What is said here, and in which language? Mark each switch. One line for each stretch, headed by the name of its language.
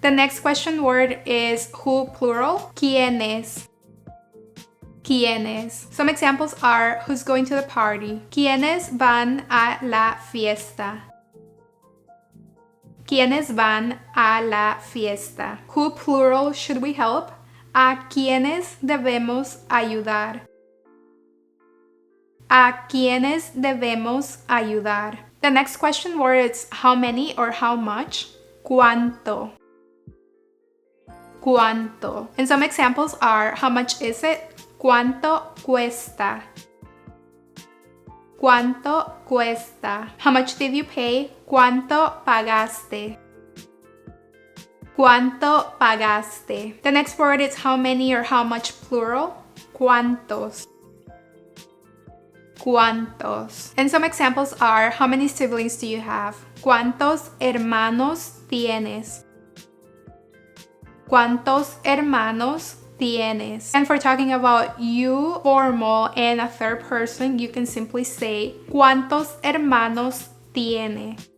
English: The next question word is who plural.
Spanish: ¿Quiénes? ¿Quiénes?
English: Some examples are who's going to the party.
Spanish: ¿Quiénes van a la fiesta? ¿Quiénes van a la fiesta?
English: Who plural should we help?
Spanish: ¿A quiénes debemos ayudar? ¿A quiénes debemos ayudar?
English: The next question word is how many or how much.
Spanish: ¿Cuánto? ¿Cuánto?
English: And some examples are how much is it?
Spanish: ¿Cuánto cuesta? ¿Cuánto cuesta?
English: How much did you pay?
Spanish: ¿Cuánto pagaste? ¿Cuánto pagaste?
English: The next word is how many or how much plural.
Spanish: ¿Cuántos? ¿Cuántos?
English: And some examples are how many siblings do you have?
Spanish: ¿Cuántos hermanos tienes? ¿Cuántos hermanos tienes?
English: And for talking about you, formal, and a third person, you can simply say
Spanish: ¿Cuántos hermanos tiene?